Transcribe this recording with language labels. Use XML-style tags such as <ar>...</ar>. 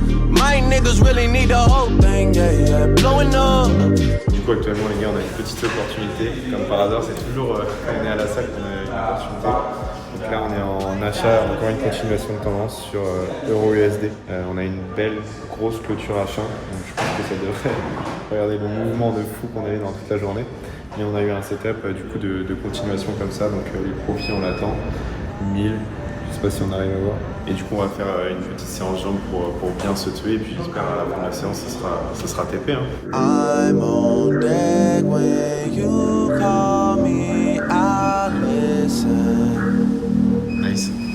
<en>My niggas really need the whole thing, yeah, blowing up.</en> <fr>Du coup, actuellement, les gars, on a une petite opportunité. Comme par hasard, c'est toujours quand on est à la salle qu'on a une opportunité. Donc là, on est en achat, encore une continuation de tendance sur Euro-USD. On a une belle, grosse clôture achat. Donc je pense que ça devrait regarder le mouvement de fou qu'on avait dans toute la journée. Et on a eu un setup du coup de continuation comme ça. Donc les profits, on l'attend. 1000. Je sais pas si on arrive à voir. Et du coup, on va faire une petite séance jambes pour bien se tuer. Et puis, j'espère à la fin de la séance, ça sera TP. Hein.</fr> <en>I'm on deck when you call me, I'll listen. Nice.</en>